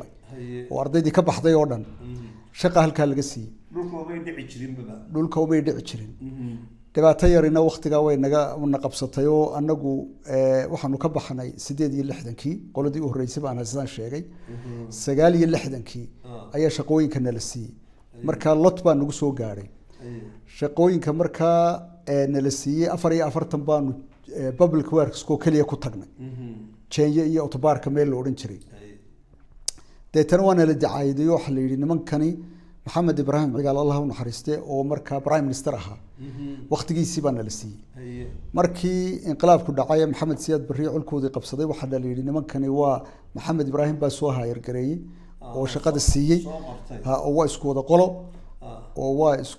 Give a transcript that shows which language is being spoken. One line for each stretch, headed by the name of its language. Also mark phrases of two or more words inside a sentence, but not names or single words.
Somali: oo ardaydii ka baxday oo dhan shaqa halkaa laga siiyey dhulka umay dhici jirin dhibaato yarina waqtigaa way na qabsatay oo anagu waxaanu ka baxnay 68kii qoladii u horeysay baan hasaan sheegay 69kii ayaa shaqooyinka nala siiyey marka lot baan nagu soo gaaray shaqooyinka markaa nala siiyey 44 baanu public works ko kaliya ku tagnay Kenya iyo Otobarka meel la oran jiray deetana waana la dacayday waxa la yiri nimankani Maxamed Ibrahim Cigaal Allah u naxariistay oo markaa
English: prime minister
Somali: ahaa waqtigiisii baan la siiyey markii inqilaabku dhacay Maxamed Siyaad Barre culkoodii qabsaday waxa la yiri nimankani waa Maxamed Ibrahim baa soo hayr gareeyay oo shaqada siiyey oo waa isku wada qolo oo waa isku